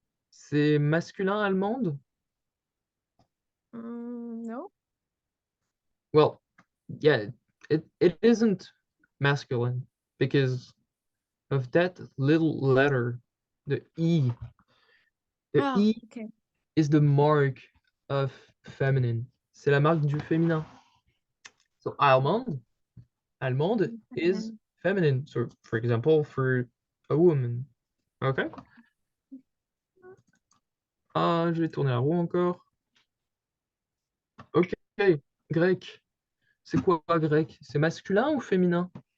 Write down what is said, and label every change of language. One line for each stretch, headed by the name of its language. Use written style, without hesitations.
French: C'est masculin allemande?
English: No. Well, yeah, it isn't masculine because of that little letter, the E. The E Okay. is the mark of feminine.
French: C'est la marque du féminin.
English: So allemande is feminine. So for example, for a woman. Okay.
French: Je vais tourner la roue encore. Ok. Grec. C'est quoi grec? C'est masculin ou féminin?